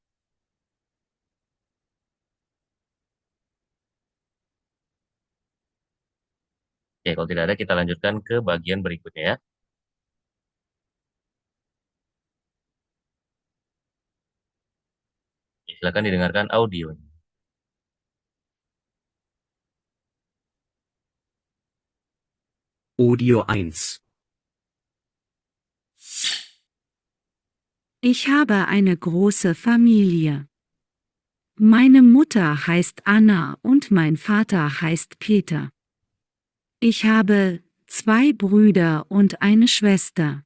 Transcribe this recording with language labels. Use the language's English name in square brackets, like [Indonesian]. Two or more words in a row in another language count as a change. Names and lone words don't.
[Indonesian] Oke, kalau tidak ada kita lanjutkan ke bagian berikutnya ya. Silakan didengarkan audio. Audio 1. [German] Ich habe eine große Familie. Meine Mutter heißt Anna und mein Vater heißt Peter. Ich habe 2 Brüder und eine Schwester.